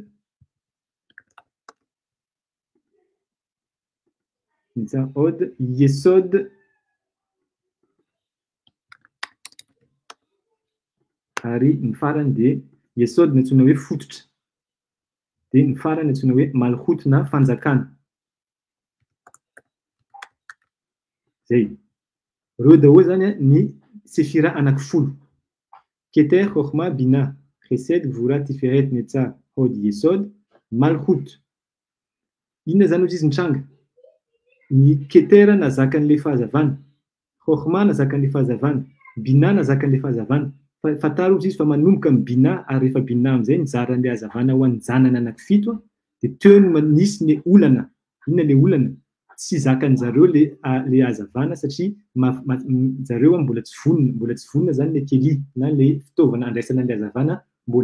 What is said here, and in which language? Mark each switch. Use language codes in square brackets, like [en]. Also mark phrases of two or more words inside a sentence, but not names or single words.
[mg] yesod ary ny farany de yesod ny antsona hoe fototra de ny farany antsona hoe malhut na fanjakana zay reo daholo zany ny sefira anakifolo keter chokhma bina chesed gvura tiferet netzar hod yesod malhut inona zany ozy izy mitranga ny ketera nazakan'le fahazavana chokhma nazakan'le fahazavana bina nazakan'le fahazavana fataro izy fa manomboka amin'ny bina ary rehefa bina am'izay nizaran'le hazavana ho an'ny janany anakifito de teo no nisy ny olana inona le olana tsy zakan'zareo le hazavana satria zareo mbola tsy vonona zany le kely na le fitaovana andraisana le hazavana mbola